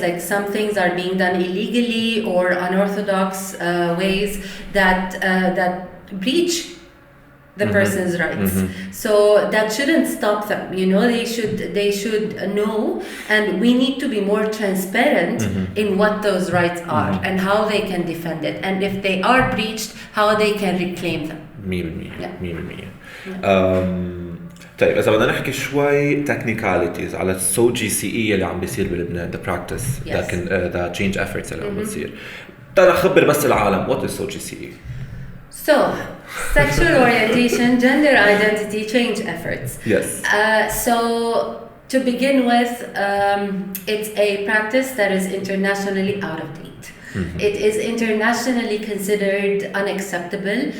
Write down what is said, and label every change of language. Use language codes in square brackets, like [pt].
[en] Like some things are being done illegally or unorthodox ways that breach the person's rights. So that shouldn't stop them. You know, they should know, and we need to be more transparent in what those rights are and how they can defend it, and if they are breached, how they can reclaim them. 100%. [ar] طيب إذا بدنا نحكي شوي technicalities على السو جي سي إي اللي عم بيصير بلبنان [en] the practice the change efforts [ar] اللي عم بتصير. بدنا نخبر بس العالم [en] what is [ar] سو جي سي إي. [en] So, sexual orientation, gender identity change efforts. Yes. So, to begin with, it's a practice that is internationally out of date. It is internationally considered unacceptable.